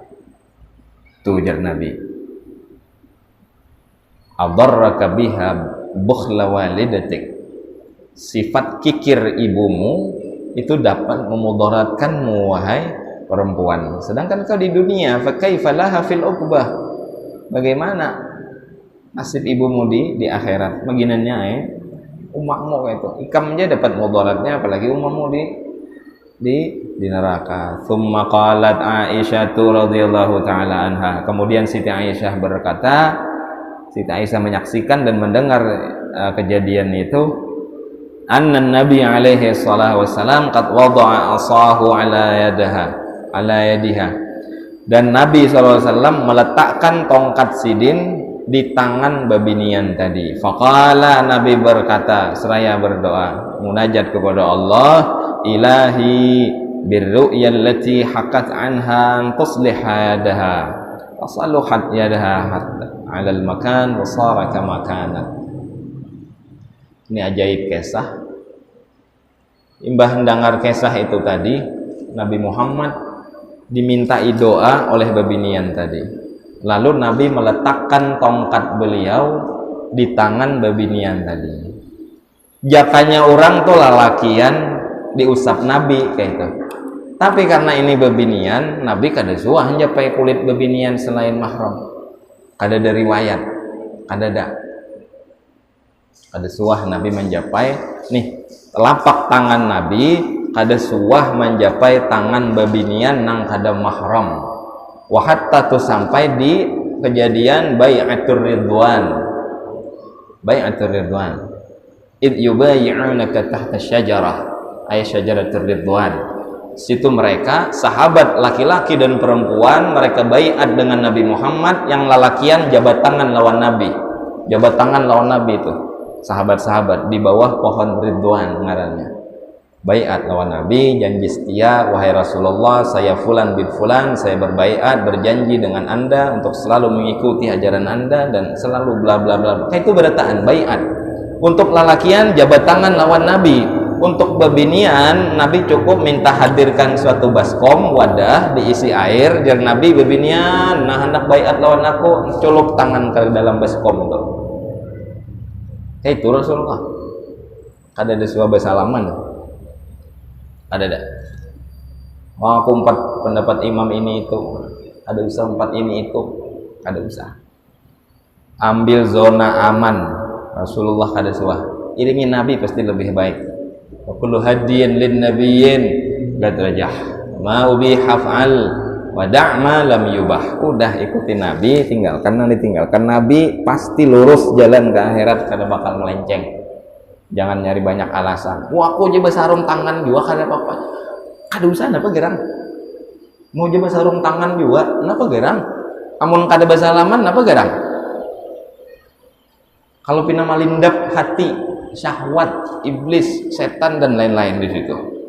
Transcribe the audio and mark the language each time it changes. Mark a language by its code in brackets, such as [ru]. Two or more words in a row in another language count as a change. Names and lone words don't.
[bjn] Tuh ujar Nabi, [ar] أضرك بها بخل والدتك. [id] Sifat kikir ibumu itu dapat memudaratkanmu, wahai perempuan. Sedangkan kau di dunia, [ar] فكيف لها في العقبى. [id] Bagaimana nasib ibumu di akhirat? [bjn] Baginannya umakmu itu. Ikam aja dapat mudaratnya, apalagi umakmu di neraka. [ar] ثم قالت عائشة رضي الله تعالى عنها. [id] Kemudian Siti Aisyah berkata, Siti Aisyah menyaksikan dan mendengar kejadian itu, [ar] أن النبي عليه الصلاة والسلام قد وضع عصاه على يدها. [bjn] Dan Nabi SAW meletakkan tongkat sidin di tangan babinian tadi. [ar] Faqala, [id] Nabi berkata seraya berdoa, munajat kepada Allah, [ar] إلهي بالرؤيا التي حقت عنها تصلح يدها وصلحت يدها على المكان وصار كما كانت. [bjn] Ini ajaib kisah. Imbah mendengar kisah itu tadi, Nabi Muhammad dimintai doa oleh babinian tadi. Lalu Nabi meletakkan tongkat beliau di tangan babinian tadi. Jakanya orang tuh lalakian diusap Nabi kayak itu. Tapi karena ini babinian, Nabi kada suah njapai kulit babinian selain mahram. Kada ada riwayat, kada suah Nabi menjapai nih telapak tangan Nabi, kada suah menjapai tangan babinian nang kada mahram. [ar] وحتى [bjn] tu sampai di kejadian bai'atur ridwan. [ar] إذ يبايعونك تحت الشجرة أي شجرة الرضوان. [bjn] Situ mereka sahabat laki-laki dan perempuan, mereka baiat dengan Nabi Muhammad, yang lalakian jabat tangan lawan Nabi. Jabat tangan lawan Nabi itu sahabat-sahabat di bawah pohon Ridwan ngarannya. Baiat lawan Nabi, janji setia, wahai Rasulullah, saya fulan bin fulan, saya berbaiat, berjanji dengan Anda untuk selalu mengikuti ajaran Anda dan selalu bla bla bla. Kayak itu berataan baiat. Untuk lalakian jabat tangan lawan Nabi, Untuk bebinian Nabi cukup minta hadirkan suatu baskom wadah diisi air, jeung Nabi bebinian nah hendak baiat lawan aku, culup tangan ke dalam baskom itu. Itu Rasulullah. Kada ada sebuah basalaman. Ada dah. Oh, aku 4 pendapat imam ini itu. Ada usah 4 ini itu. Kada usah. Ambil zona aman. Rasulullah kada suah. Iringi Nabi pasti lebih baik. [ar] وكل هدي للنبي قد رجح. ما أبيح فافعل ودع ما لم يبح. [bjn] Udah ikuti Nabi, tinggalkan yang ditinggalkan Nabi, pasti lurus jalan ke akhirat, kada bakal melenceng. Jangan nyari banyak alasan. Wah, aku aja sarung tangan juga kada apa-apa. Kada usah napa gerang. Mau aja sarung tangan juga napa gerang. Amun kada basalaman napa gerang. Kalau pina malindap hati, syahwat, iblis, setan dan lain-lain di situ.